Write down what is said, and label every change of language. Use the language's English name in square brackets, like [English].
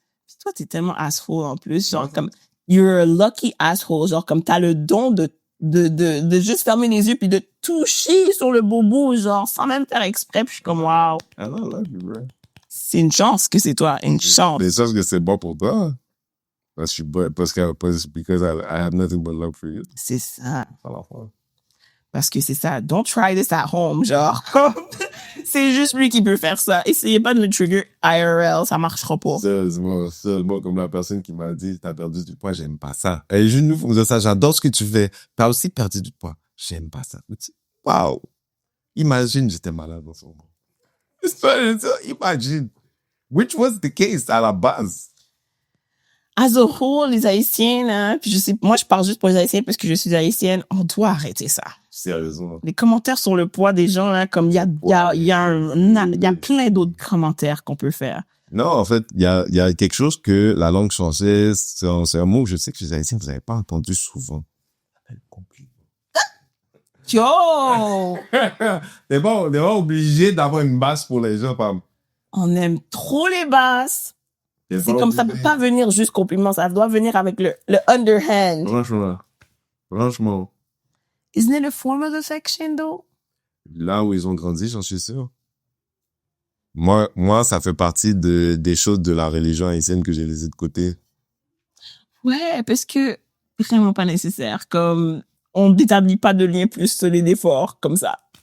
[French] Puis toi, t'es tellement asshole en plus, genre comme, [English] you're a lucky asshole, [French] genre comme t'as le don de juste fermer les yeux puis de toucher sur le bobo, genre sans même faire exprès, puis je suis comme, wow. [English] I don't love you, bro. [French] C'est une chance que c'est toi, une chance. Mais ça, que c'est bon pour toi. Parce que [English] because I have nothing but love for you. [French] C'est ça. À la fin. Parce que c'est ça. [English] Don't try this at home, [French] genre. C'est juste lui qui peut faire ça. Essayez pas de le trigger IRL, ça marchera pas. Moi, comme la personne qui m'a dit, t'as perdu du poids, j'aime pas ça. Et je nous faisais ça, j'adore ce que tu fais. T'as aussi perdu du poids, j'aime pas ça. Wow. Imagine, j'étais malade dans ce moment. Imagine. [English] Which was the case [French] à la base. [English] As a whole, [French] les Haïtiens, là, puis moi, je parle juste pour les Haïtiens parce que je suis haïtienne, on doit arrêter ça. Sérieusement. Les commentaires sur le poids des gens, là, comme il y a plein d'autres commentaires qu'on peut faire. Non, en fait, il y a quelque chose que la langue française, c'est un mot que je sais que les Haïtiens, vous n'avez pas entendu souvent. Yo! T'es pas obligé d'avoir une base pour les gens, Pam. On aime trop les basses. C'est comme ça peut pas venir juste compliment, ça doit venir avec le underhand. Franchement. [English] Isn't it a form of affection, though? [French] Là où ils ont grandi, j'en suis sûr. Moi, ça fait partie des choses de la religion haïtienne que j'ai laissées de côté. Ouais, parce que vraiment pas nécessaire. Comme, on n'établit pas de lien plus solide et fort comme ça.